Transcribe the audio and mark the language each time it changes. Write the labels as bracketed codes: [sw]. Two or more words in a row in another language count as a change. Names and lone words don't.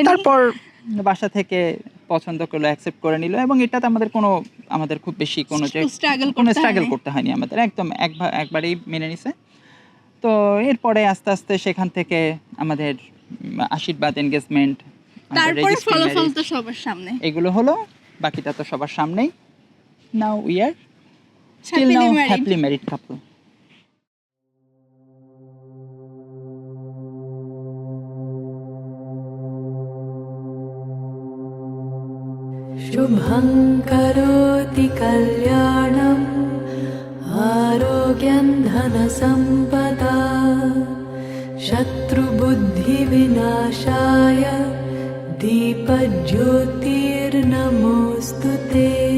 [bn] তারপর বাসা থেকে পছন্দ করলো, অ্যাকসেপ্ট করে নিল, এবং এটাতে আমাদের খুব বেশি কোনো স্ট্রাগল করতে হয়নি, আমাদের একদম একবারেই মেনে নিছে। তো এরপরে আস্তে আস্তে সেখান থেকে আমাদের আশীর্বাদ, এনগেজমেন্ট, তারপরে ফলাফল তো সবার সামনে, এগুলো হলো, বাকিটা তো সবার সামনেই। [en] Now we are still now happily married couple. [sa] शुभं करोति कल्याणम् आरोग्यं धनसम्पदा शत्रुबुद्धिविनाशाय दीपज्योतिर्नमोऽस्तु ते।